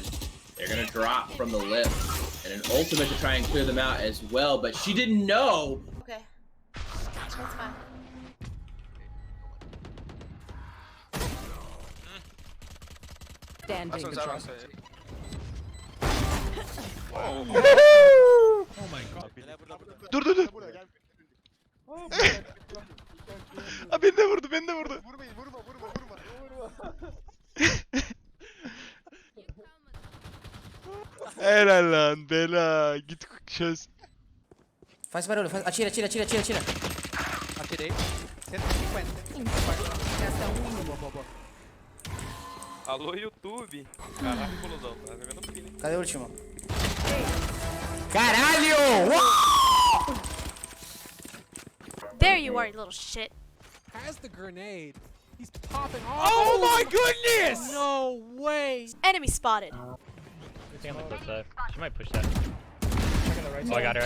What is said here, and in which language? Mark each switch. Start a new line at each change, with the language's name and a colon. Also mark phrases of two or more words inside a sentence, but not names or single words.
English: They're gonna drop from the lip. And an ultimate to try and clear them out as well, but she didn't know. Okay. That's fine. Standing. Oh my god.
Turkish: Dur. Beni de vurdu. Vurma. Helal lan bela. Git çöz.
Portuguese: Faz barulho, atira. Atirei. 150. Alô, YouTube. Caraca, colusão. Tá jogando fino, hein? Cadê o último?
English: There you are, you little shit. Has the grenade. He's popping off. Oh my goodness! No way. Enemy spotted. She might push that. Oh, I got her.